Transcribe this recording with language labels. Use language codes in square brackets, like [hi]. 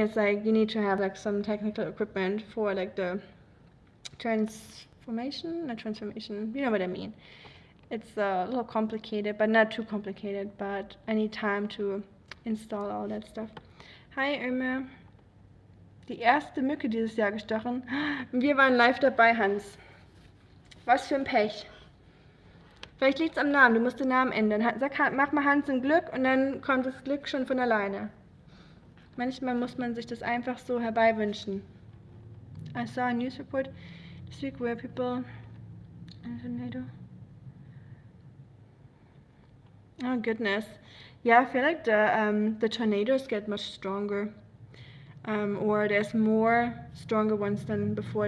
[en] It's like you need to have like some technical equipment for like the transformation, you know what I mean. It's a little complicated, but not too complicated, but I need time to install all that stuff. Hi Irma. [de] Die erste Mücke dieses Jahr gestochen. Wir waren live dabei, Hans. Was für ein Pech. Vielleicht liegt es am Namen, du musst den Namen ändern. Mach mal Hans ein Glück und dann kommt das Glück schon von alleine. Manchmal muss man sich das einfach so herbeiwünschen. [en] I saw a news report this week where people in a tornado. Oh goodness. Yeah, I feel like the tornadoes get much stronger. Or there's more stronger ones than before.